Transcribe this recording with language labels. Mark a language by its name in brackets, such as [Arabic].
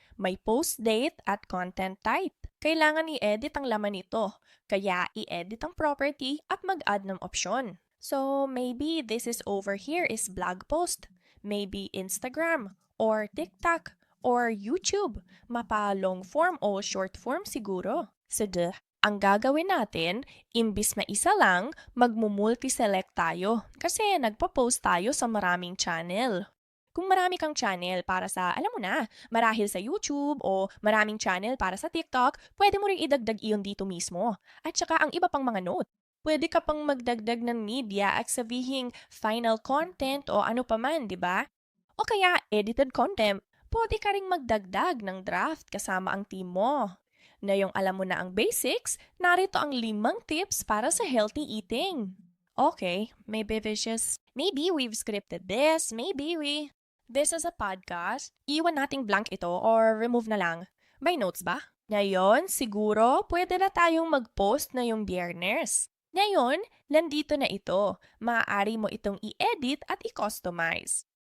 [Filipino] May post date at content type. Kailangan i-edit ang laman nito, kaya i-edit ang property at mag-add ng opsyon. [English] So maybe this is over here is blog post, maybe Instagram, or TikTok, or YouTube. [Filipino] Mapa long form o short form siguro. Sige, ang gagawin natin, imbis na isa lang, magmumulti-select tayo kasi nagpo-post tayo sa maraming channel. Kung marami kang channel para sa, alam mo na, marahil sa YouTube o maraming channel para sa TikTok, pwede mo ring idagdag iyon dito mismo. At saka ang iba pang mga note. Pwede ka pang magdagdag ng media at sabihing final content o ano pa man, di ba? O kaya edited content. Pwede ka ring magdagdag ng draft kasama ang team mo. Na yung alam mo na ang basics, narito ang 5 tips para sa healthy eating. [English] Okay, maybe vicious. Maybe we've scripted this, maybe we... This is a podcast. [Filipino] Iwan nating blank ito or remove na lang. May notes ba? Ngayon, siguro pwede na tayong mag-post na yung Biyernes. Ngayon, nandito na ito. Maaari mo itong i-edit at i-customize.